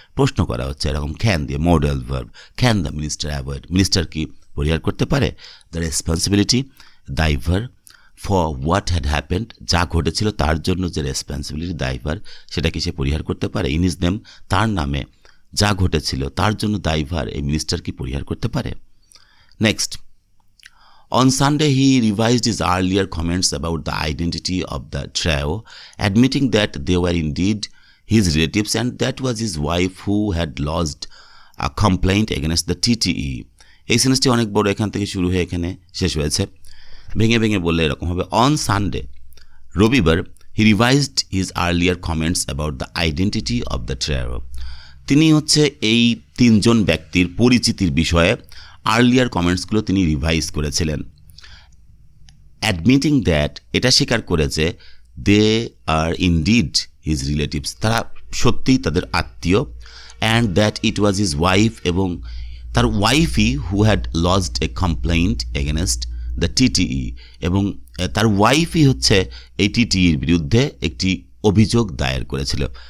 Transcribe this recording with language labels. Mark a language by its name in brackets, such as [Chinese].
[Bangla] প্রশ্ন করা হচ্ছে এরকম ক্যান দিয়ে, modal verb. [English] can the minister avoid, [Bangla] minister কি পরিহার করতে পারে দ্য রেসপন্সিবিলিটি, দায়ভার, [English] for what had happened, [Bangla] যা ঘটেছিল তার জন্য যে রেসপন্সিবিলিটি, দায়ভার, সেটা কি সে পরিহার করতে পারে? [English] in his name, [Bangla] তার নামে যা ঘটেছিল তার জন্য দায়ভার এই মিনিস্টার কি পরিহার করতে পারে? [English] Next, on Sunday he revised his earlier comments about the identity of the trio, admitting that they were indeed his relatives and that was his wife who had lodged a complaint against the TTE. [Bangla] এই সেন্টেন্সটি অনেক বড়, এখান থেকে শুরু হয়ে এখানে শেষ হয়েছে। ভেঙে ভেঙে বললে এরকম হবে, [English] on Sunday, [Bangla] রবিবার, [English] he revised his earlier comments about the identity of the trio, [Bangla] তিনি হচ্ছে এই তিনজন ব্যক্তির পরিচিতির বিষয়ে আর্লিয়ার কমেন্টসগুলো তিনি রিভাইজ করেছিলেন, অ্যাডমিটিং দ্যাট, এটা স্বীকার করেছে, [English] they are indeed his relatives, [Bangla] তারা সত্যিই তাদের আত্মীয়, [English] and that it was his wife, [Bangla] এবং তার ওয়াইফই [English] who had lodged a complaint against the TTE, [Bangla] এবং তার ওয়াইফই হচ্ছে এই টিটিইর বিরুদ্ধে একটি অভিযোগ দায়ের করেছিল।